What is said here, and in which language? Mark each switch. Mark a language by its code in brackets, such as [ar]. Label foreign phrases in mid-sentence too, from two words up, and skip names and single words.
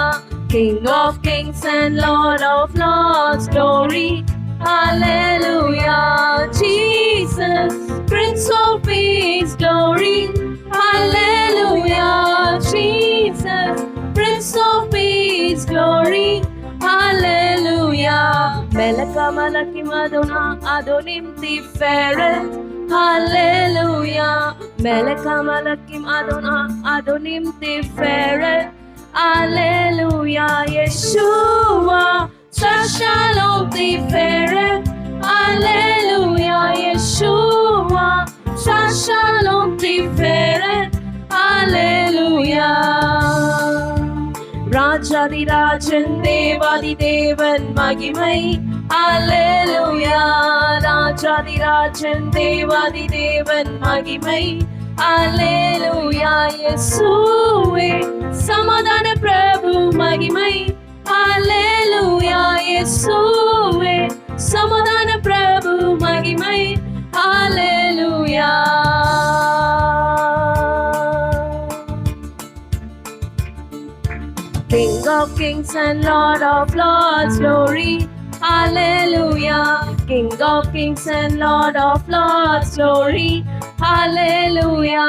[en] King of kings and Lord of lords, glory, hallelujah. Jesus, Prince of peace, glory, hallelujah. Jesus, Prince of peace, glory, hallelujah. [he] מלך מלכים אדוני אדונים תפארת, הללויה. מלך מלכים אדוני אדונים תפארת, הללויה. ישוע שלום תפארת, הללויה. ישוע שלום תפארת, hallelujah. [ta] ராஜாதி ராஜன் தேவாதி தேவன் மகிமை, அல்லேலூயா. ராஜாதி ராஜன் தேவாதி தேவன் மகிமை, அல்லேலூயா. இயேசுவே சமாதான பிரபு மகிமை, அல்லேலூயா. இயேசுவே சமாதான பிரபு மகிமை, அல்லேலூயா. [en] King of kings and Lord of lords, glory, hallelujah. King of kings and Lord of lords, glory, hallelujah.